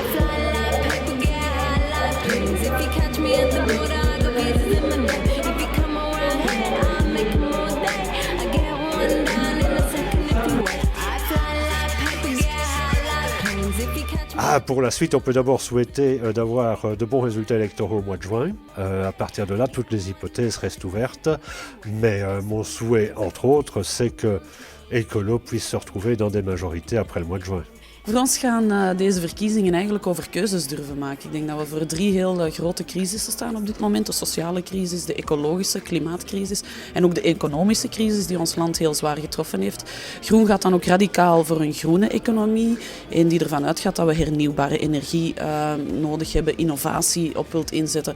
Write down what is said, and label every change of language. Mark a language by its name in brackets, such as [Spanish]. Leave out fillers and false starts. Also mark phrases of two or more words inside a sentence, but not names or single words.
[French] Pour la suite, on peut d'abord souhaiter d'avoir de bons résultats électoraux au mois de juin. À partir de là, toutes les hypothèses restent ouvertes. Mais mon souhait, entre autres, c'est que Ecolo puisse se retrouver dans des majorités après le mois de juin. [Dutch] Voor ons gaan deze verkiezingen eigenlijk over keuzes durven maken. Ik denk dat we voor 3 heel grote crisissen staan op dit moment. De sociale crisis, de ecologische klimaatcrisis en ook de economische crisis die ons land heel zwaar getroffen heeft. Groen gaat dan ook radicaal voor een groene economie. Een die ervan uitgaat dat we hernieuwbare energie nodig hebben, innovatie op wilt inzetten.